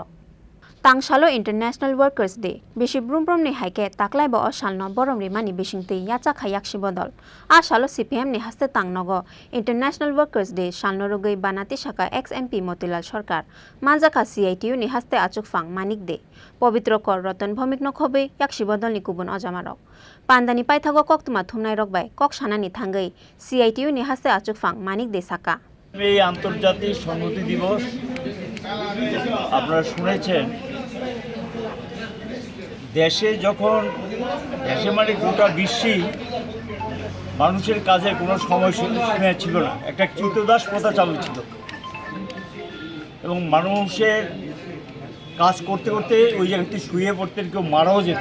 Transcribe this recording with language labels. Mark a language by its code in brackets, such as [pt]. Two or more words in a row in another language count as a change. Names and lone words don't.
[trp] Tangsalo International Workers' Day. Bishi brumbrum ni haike taklai bo Salno borom rimani bishingti yacha khayak shibodol. Ashalo CPIM ni haste Tangnogo International Workers' Day Salno Rugwi Bana Tisakha Ex.MP Matilal Sarkar Manjaka CITU ni haste achukfang manik de. পবিত্র কর রতন ভৌমিক নখবে ইয়াকশি বদল নি কুবুন অজামারক পান্দানি পাইথাগো কক্তমা থুমনাই রকবাই কক সানানি থাঙ্গই সিআইটিইউ নি হাসে আচুকফাং মানিক দেসাকা। [bn] এই আন্তর্জাতিক সংহতি দিবস আপনারা শুনেছেন, দেশে যখন মানে গোটা বিশ্বেই মানুষের কাজে কোনো সময়সীমা ছিল না, একটা কৃতদাস প্রথা চালু ছিল এবং মানুষের কাজ করতে করতে ওই জায়গাতে শুয়ে পড়তেন, কেউ মারাও যেত।